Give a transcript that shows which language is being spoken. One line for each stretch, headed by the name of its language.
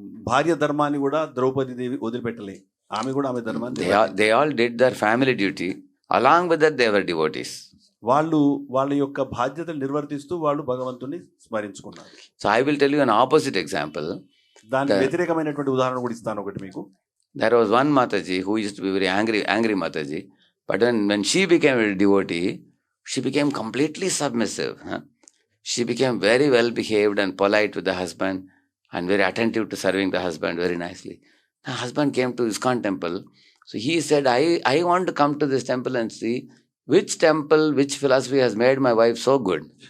Telugu: భార్య ధర్మాన్ని కూడా ద్రౌపది దేవి వదిలిపెట్టలే, ఆమె కూడా ఆమె ధర్మాన్ని.
English: They all did their family duty. Along with that, they were devotees.
Telugu: వాళ్ళ యొక్క బాధ్యతలు నిర్వర్తిస్తూ వాళ్ళు భగవంతుని స్మరించుకున్నారు.
English: So I will tell you an opposite example.
Telugu: దానికి వ్యతిరేకమైనటువంటి ఉదాహరణ కూడా ఇస్తాను ఒకటి మీకు.
English: There was one Mataji who used to be very angry Mataji, but when she became a devotee, she became completely submissive. she became very well behaved and polite with the husband and very attentive to serving the husband very nicely. The husband came to ISKCON temple. So he said, I want to come to this temple and see which temple, which philosophy has made my wife so good.